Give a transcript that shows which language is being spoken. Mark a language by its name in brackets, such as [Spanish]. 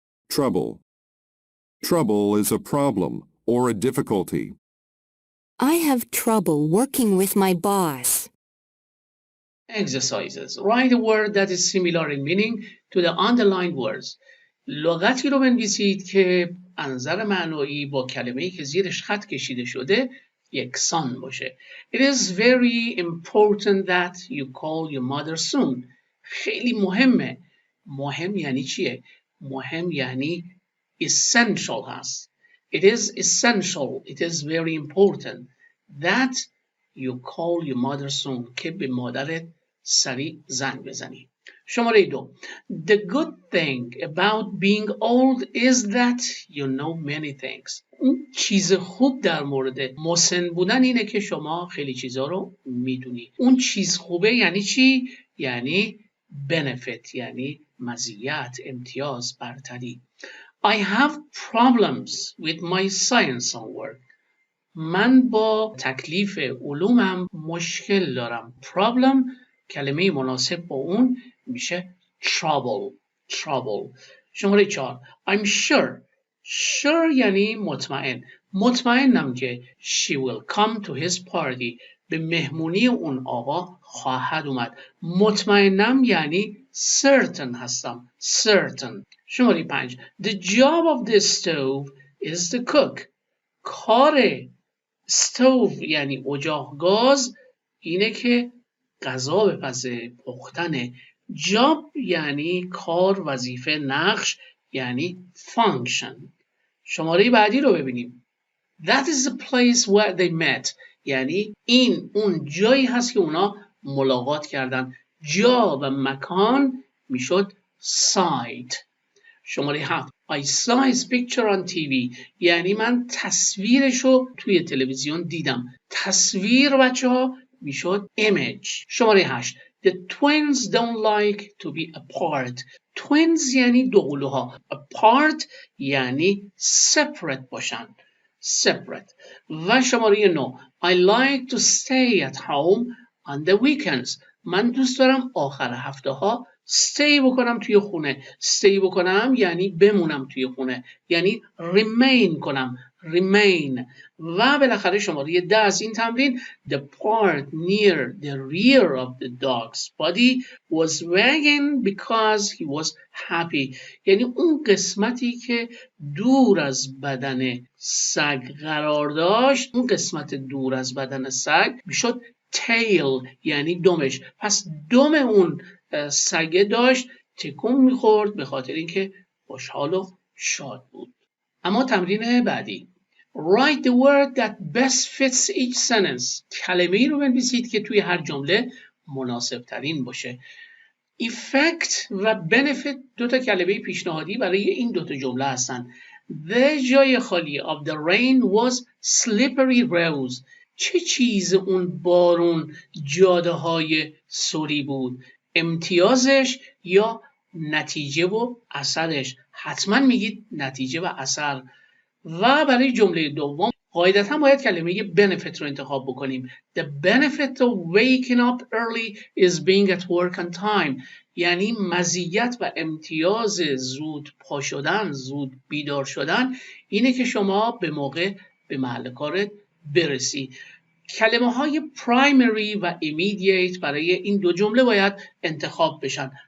[English] Trouble. Trouble is a problem or a difficulty. I have trouble working with my boss. Exercises. Write a word that is similar in meaning to the underlined words. [Persian] لغتی رو بنویسید که انظر معنایی با کلمه‌ای که زیرش خط کشیده شده یکسان باشه. [English] It is very important that you call your mother soon. [Persian] خیلی مهمه. مهم یعنی چیه؟ مهم یعنی essential هست. [English] It is essential. It is very important that you call your mother soon. [Persian] که به مادرت سریع زنگ بزنی. شماره 2. [English] The good thing about being old is that you know many things. [Persian] اون چیز خوب در مورد مسن بودن اینه که شما خیلی چیزا رو میدونی. اون چیز خوبه یعنی چی؟ یعنی benefit، یعنی مزیت، امتیاز، برتری. [English] I have problems with my science homework. [Persian] من با تکلیف علومم مشکل دارم. Problem کلمه مناسب با اون میشه trouble. شماره 4. [English] I'm sure [Persian] یعنی مطمئن. مطمئنم که [English] she will come to his party. [Persian] به مهمونی اون آقا خواهد اومد. مطمئنم یعنی certain هستم. certain. شماره 5. [English] The job of the stove is to cook. [Persian] کار stove یعنی اجاق گاز اینه که غذا بپزه، پختنه. job یعنی کار، وظیفه، نقش یعنی function. شماره بعدی رو ببینیم. [English] That is the place where they met. [Persian] یعنی این اون جایی هست که اونا ملاقات کردن. جا و مکان میشد site. شماره 7. [English] I saw his picture on TV. [Persian] یعنی من تصویرش رو توی تلویزیون دیدم. تصویر بچه ها میشد image. شماره 8. [English] The twins don't like to be apart. [Persian] Twins یعنی دوقلوها. Apart یعنی separate باشن. Separate. و شماره 9. [English] I like to stay at home on the weekends. [Persian] من دوست دارم آخر هفته ها stay بکنم توی خونه. stay بکنم یعنی بمونم توی خونه. یعنی remain کنم. remain. و بالاخره شماره 10 از این تمرین. [English] The part near the rear of the dog's body was wagging because he was happy. [Persian] یعنی اون قسمتی که دور از بدن سگ قرار داشت، اون قسمت دور از بدن سگ میشد tail یعنی دمش. پس دم اون سگه داشت تکون میخورد به خاطر اینکه خوشحال و شاد بود. اما تمرین بعدی. [English] Write the word that best fits each sentence. [Persian] کلمه ای رو بنویسید که توی هر جمله مناسب ترین باشه. Effect و benefit دوتا کلمه پیشنهادی برای این دوتا جمله هستن. [English] The [Persian] جای خالی [English] of the rain was slippery roads. [Persian] چه چیز اون بارون جاده های سوری بود؟ امتیازش یا نتیجه و اثرش؟ حتما میگید نتیجه و اثر. و برای جمله دوم قاعدتا باید کلمه benefit رو انتخاب بکنیم. [English] The benefit of waking up early is being at work on time. [Persian] یعنی مزیت و امتیاز زود پا شدن، زود بیدار شدن اینه که شما به موقع به محل کارت برسی. کلمه های primary و immediate برای این دو جمله باید انتخاب بشن.